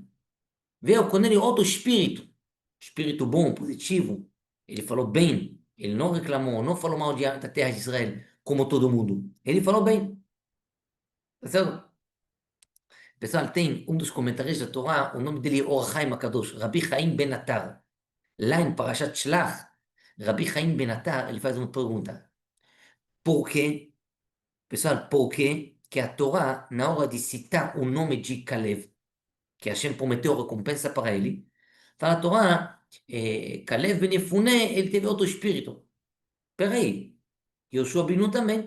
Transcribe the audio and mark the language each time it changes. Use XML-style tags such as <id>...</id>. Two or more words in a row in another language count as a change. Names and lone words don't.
<pt>Veio com ele outro espírito bom, positivo. Ele falou bem, ele não reclamou, não falou mal da terra de Israel, como todo mundo. Ele falou bem. Tá certo? Pessoal, tem um dos comentaristas da Torá, o nome dele é Or Chaim HaKadosh, Rabbi Chaim Ben Attar. Lá em Parashat Shlach, Rabbi Chaim Ben Attar, ele faz uma pergunta. Por quê? Pessoal, por quê que a Torá, na hora de citar o nome de Caleb, que Hashem prometeu recompensa para ele, fala a Torá, Caleb Ben Yefune, ele teve outro espírito. Peraí, Yoshua Ben Nun também.</pt>